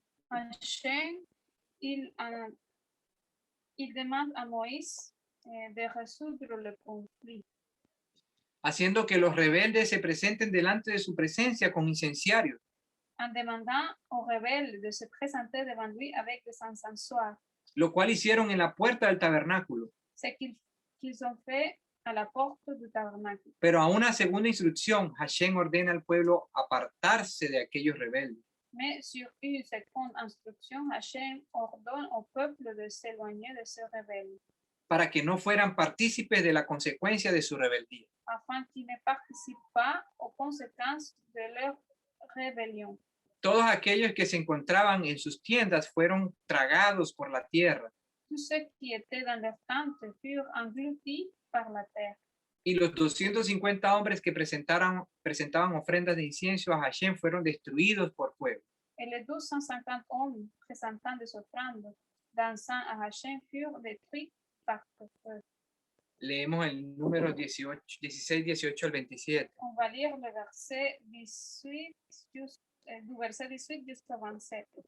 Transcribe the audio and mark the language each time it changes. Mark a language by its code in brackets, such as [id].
[fr] Hashem, il demande à Moïse de résoudre le conflit, [es] haciendo que los rebeldes se presenten delante de su presencia con incenciarios. [fr] en demandant aux rebelles de se présenter devant lui avec des encensoirs. [es] Lo cual hicieron en la puerta del tabernáculo. [fr] C'est qu'ils ont fait à la porte du tabernacle. [es] Pero a una segunda instrucción, Hashem ordena al pueblo apartarse de aquellos rebeldes. [fr] Mais sur une seconde instruction, Hashem ordonne au peuple de s'éloigner de ce rebelle, [es] para que no fueran partícipes de la consecuencia de su rebeldía. [fr] afin qu'ils ne participent pas aux conséquences de leur rébellion. [es] Todos aquellos que se encontraban en sus tiendas fueron tragados por la tierra. [fr] Tous ceux qui étaient dans leur tente furent engloutis par la terre. [es] Y los 250 hombres que presentaban ofrendas de incienso a Hashem fueron destruidos por fuego. [fr] Et les 250 hommes présentant des offrandes d'encens à Hashem furent détruits par le feu. [es] Leemos el número 16, 18 al 27. [fr] On va lire le verset 18 du verset 18 jusqu'au 27.